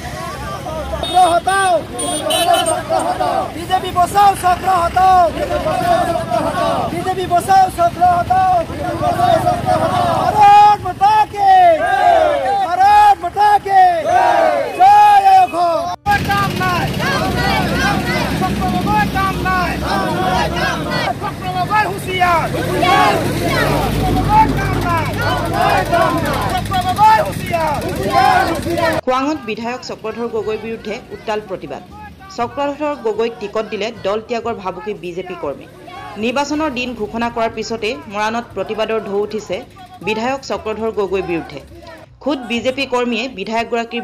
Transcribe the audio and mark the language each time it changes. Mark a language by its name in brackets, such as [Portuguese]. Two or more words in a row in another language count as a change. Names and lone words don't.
[Hindi] बीजेपी बचाओ चक्र हटाओ बीजेपी बचाओ चक्र हटाओ भारत माता के जय काम [Assamese] নাই চক্ৰবাগৰ কাম নাই চক্ৰবাগৰ হুঁচিয়াৰ খোৱাঙত বিধায়ক চক্ৰধৰ গগৈৰ বিৰুদ্ধে উত্তাল প্ৰতিবাদ চক্ৰধৰ গগৈক টিকট দিলে দল ত্যাগৰ ভাবুকি বিজেপি কৰ্মী নিৰ্বাচনৰ দিন ঘোষণা কৰাৰ পিছতে মৰাণত প্ৰতিবাদৰ ঢৌ উঠিছে বিধায়ক চক্ৰধৰ গগৈৰ বিৰুদ্ধে খুদ বিজেপি কৰ্মীয়ে বিধায়কগৰাকীৰ